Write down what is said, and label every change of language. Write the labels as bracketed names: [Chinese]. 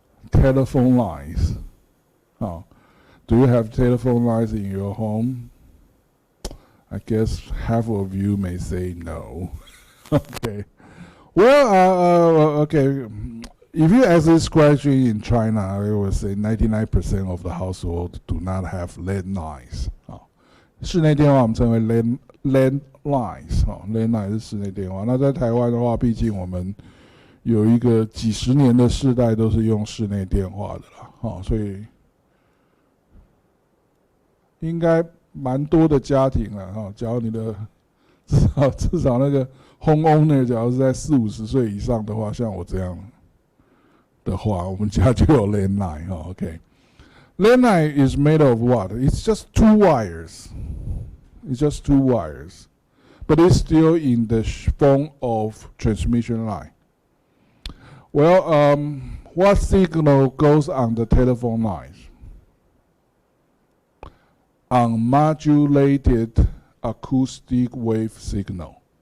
[English] Telephone lines. Do you have telephone lines in your home? I guess half of you may say no. Okay. Well, okay. If you ask this question in China, I would say 99% of the households do not have lead lines. [Chinese] 室内电话我们称为 landlines 哈 ，landline 是室内电话。那在台湾的话，毕竟我们有一个几十年的世代都是用室内电话的啦，哈，所以应该蛮多的家庭了哈。假如你的至少那个 homeowner 假如是在40-50岁以上的话，像我这样的话，我们家就有 landline 哈 ，OK。 [English] Landline is made of what? It's just 2 wires. It's just 2 wires, but it's still in the form of transmission line. Well, what signal goes on the telephone lines? Unmodulated acoustic wave signal.